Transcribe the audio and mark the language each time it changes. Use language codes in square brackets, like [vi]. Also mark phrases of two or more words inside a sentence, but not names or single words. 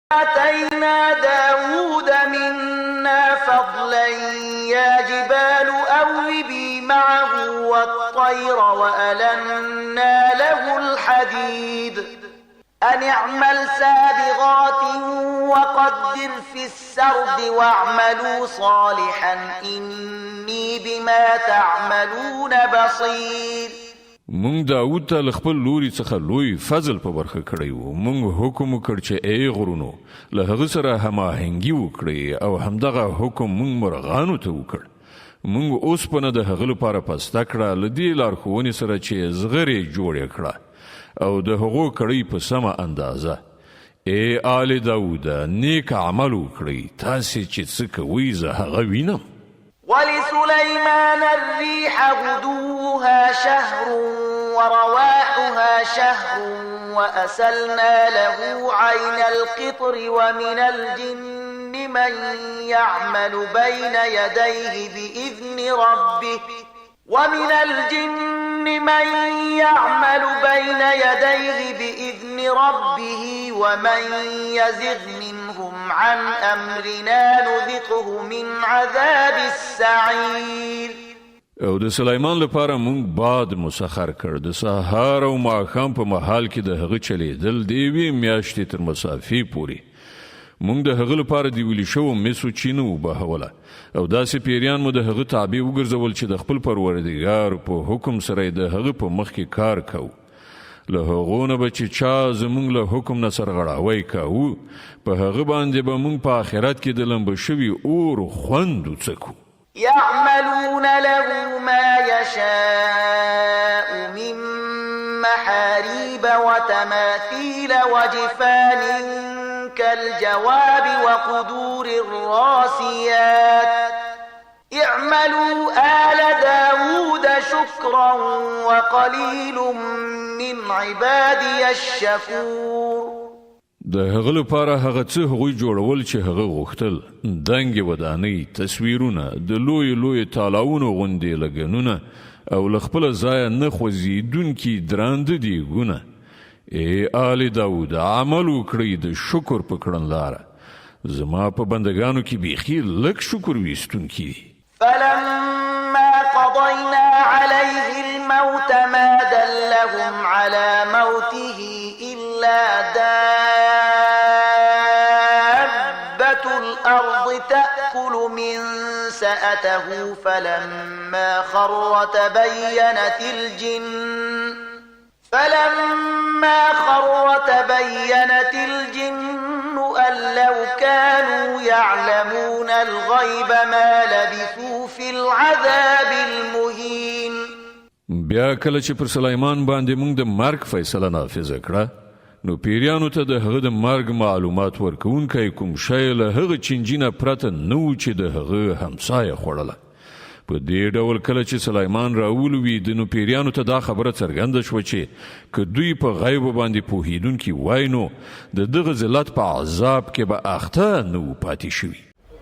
[ar] آتينا داود منا فضلا يا جبال أوبي معه والطير وألنا له الحديد أن اعمل سابغات وقدر في السرد واعملوا صالحا إني بما تعملون بصير. [ps] مونږ داود ته له خپل لوري څخه لوی فضل په برخه کړی و. مونږ حکم وکړ چې ای غرونو له هغه سره هماهنګي وکړئ او همدغه حکم مونږ مرغانو ته وکړ. مونږ اوسپنه د هغه لپاره پسته کړه له دې لارښوونې سره چې زغرې جوړې کړه او د هغو کړۍ په سمه اندازه. ای آل داود نیک عمل وکړئ، تاسې چې څه کوئ زه هغه وینم. [ar] ولسليمان الريح غدوها شهر ورواحها شهر وأسلنا له عين القطر ومن الجن من يعمل بين يديه بإذن ربه ومن يزغ منهم عن أمرنا نذقه من عذاب السعير. [ps] او د سلیمان لپاره مونږ باد مسخر کړ د سهار او ماښام په محال کې د هغه چلیدل د یوې میاشتې تر مسافې پورې. مونږ د هغه لپاره د ویلي شوو مسو چینه وبهوله او داسې پیریان مو د هغه تابع وګرځول چې د خپل پروردګار په حکم سره د هغه په مخ کې کار کوو. له هغو نه به چې چا زمونږ له حکم نه سرغړاوی کوو په هغه باندې به مونږ په آخرت کې د لمبه شوي اور خوند وڅکو. [ar] يعملون له ما يشاء من محاريب وتماثيل وجفان كالجواب وقدور الراسيات اعملوا آل داود شكرا وقليل من عبادي الشكور. [ps] د هغه لپاره هغه څه هغوی جوړول چې هغه غوښتل، دنګې ودانۍ، تصویرونه، د لوی تالاونو غوندې لګنونه او له خپله ځایه نه خوځېدونکي درانده دیګونه. ای آل داود عمل وکړئ د شکر په کړنلاره، زما په بندگانو کې بیخي لږ شکر ویستونکي دي. [ar] فلما قضينا عليه الموت ما دلهم على موته إلا دابة الأرض تأكل من سأته فلما خر تبينت الجن أن لو كانوا يعلمون الغيب ما لبثوا في العذاب المهين. [ps] بیا کله چې پر سلیمان باندې موږ د مرګ فیصله نافذه کړه نو پیریانو ته د هغه د مرګ معلومات ورکوونکی کوم شی له هغه چینجي نه پرته نه و چې د هغه همسایه خوړله. په دې ډول کله چې سلیمان راولوید نو پیریانو ته دا خبره څرګنده شوه چې که دوی په غیب باندې پوهیدونکي وای نو د دغه ذلت په عذاب کې به اخته نه و پاتې شوي.